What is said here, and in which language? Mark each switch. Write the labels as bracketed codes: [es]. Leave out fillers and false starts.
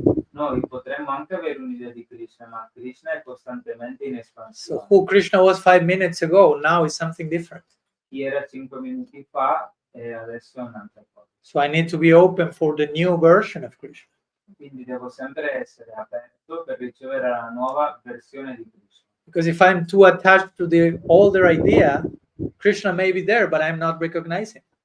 [it] Noi potremmo anche avere un'idea di Krishna, ma Krishna è costantemente in espansione. [en] So who Krishna was 5 minutes ago, now is something different. [it] Chi era 5 minuti fa e adesso è un'altra cosa. [en] So I need to be open for the new version of Krishna. [it] Quindi devo sempre essere aperto per ricevere la nuova versione di Krishna. [en] Because if I'm too attached to the older idea, Krishna may be there, but I'm not recognizing.